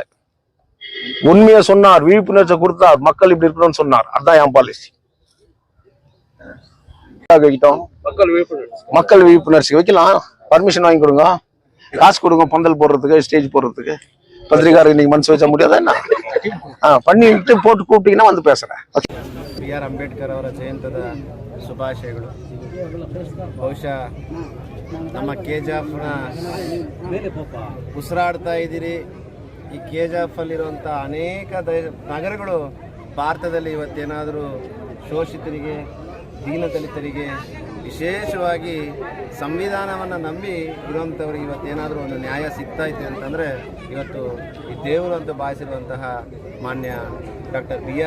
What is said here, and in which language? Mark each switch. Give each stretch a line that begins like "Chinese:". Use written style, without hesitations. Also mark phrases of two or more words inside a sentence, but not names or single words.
Tamil: உண்மையை சொன்னார், விழிப்புணர்ச்சி கொடுத்தார், மக்கள் இப்படி இருக்கணும்னு சொன்னார். அதான் என் பாலிசி. மக்கள் விழிப்புணர்ச்சி வைக்கலாம். பர்மிஷன் வாங்கி கொடுங்க, காசு கொடுங்க, பந்தல் போடுறதுக்கு, ஸ்டேஜ் போடுறதுக்கு. பத்திரிகாரர் இன்னைக்கு மனசு வச்சா முடியாதா என்ன? பண்ணிட்டு போட்டு கூப்பிட்டீங்கன்னா வந்து பேசுறேன்.
Kannada: B.R. ಅಂಬೇಡ್ಕರ್ ಅವರ ಜಯಂತದ ಶುಭಾಶಯಗಳು. ಬಹುಶಃ ನಮ್ಮ KJFನ ಉಸಿರಾಡ್ತಾ ಇದ್ದೀರಿ. ಈ KJF ಅಲ್ಲಿರುವಂಥ ಅನೇಕ ನಗರಗಳು ಭಾರತದಲ್ಲಿ ಇವತ್ತೇನಾದರೂ ಶೋಷಿತರಿಗೆ, ದೀನದಲಿತರಿಗೆ, ವಿಶೇಷವಾಗಿ ಸಂವಿಧಾನವನ್ನು ನಂಬಿ ಇರುವಂಥವ್ರಿಗೆ ಇವತ್ತೇನಾದರೂ ಒಂದು ನ್ಯಾಯ ಸಿಗ್ತಾ ಇದೆ ಅಂತಂದರೆ ಇವತ್ತು ಈ ದೇವರು ಅಂತ ಭಾವಿಸಿರುವಂತಹ ಮಾನ್ಯ ಡಾಕ್ಟರ್ B.R.